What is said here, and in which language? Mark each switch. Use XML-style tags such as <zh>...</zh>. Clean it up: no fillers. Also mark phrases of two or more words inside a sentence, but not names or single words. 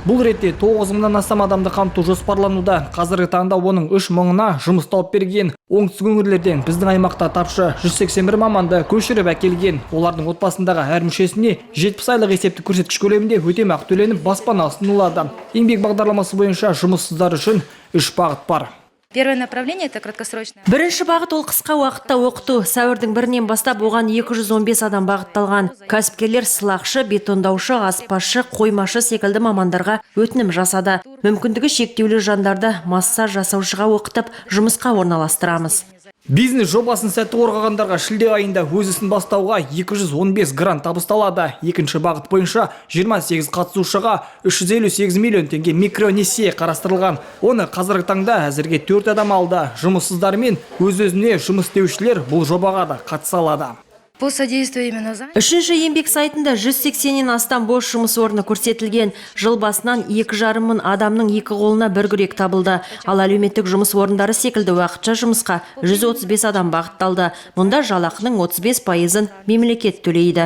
<kk>Бұл ретте 9 мыңнан астам адамды қамту жоспарлануда. Қазіргі таңда оның 3 мыңына жұмыс тауып берген. Оңтүстік өңірлерден біздің аймақта тапшы 181 маманды көшіріп әкелген. Олардың отбасындағы әр мүшесіне 70 айлық есептік көрсеткіш көлемінде өтемақы төленіп баспана ұсынылады. Еңбек бағдарламасы бойынша жұмыссыздар үшін 3 бағыт бар.</kk> <ru>Первое направление – это краткосрочное.</ru> <kk>Бірінші бағыт ол қысқа уақытта оқыту. Сәуірдің 1-нен бастап оған 215 адам бағытталған. Кәсіпкерлер сылақшы, бетондаушы, аспазшы, қоймашы секілді мамандарға өтінім жасады. Мүмкіндігі шектеулі жандарды массаж жасаушыға оқытып, жұмысқа орналастырамыз. Бизнес жобасын сәтті қорғағандарға шілде айында өз ісін бастауға 215 грант табысталады. Екінші бағыт бойынша 28 қатысушыға 358 миллион теңге микронесие қарастырылған. Оны қазіргі таңда әзірге 4 адам алды. Жұмыссыздар мен өз-өзіне жұмыс істеушілер бұл жобаға да қатыса алады.</kk> <ru>По содействию именно за.</ru> <kk>Үшінші еңбек сайтында 180-нен астам бос жұмыс орны көрсетілген. Жыл басынан 2,5 мың адамның 2 қолына бір күрек табылды. Ал әлеуметтік жұмыс орындары секілді уақытша жұмысқа 135 адам бағытталды. Мұнда жалақының 35%-ын мемлекет төлейді.</kk>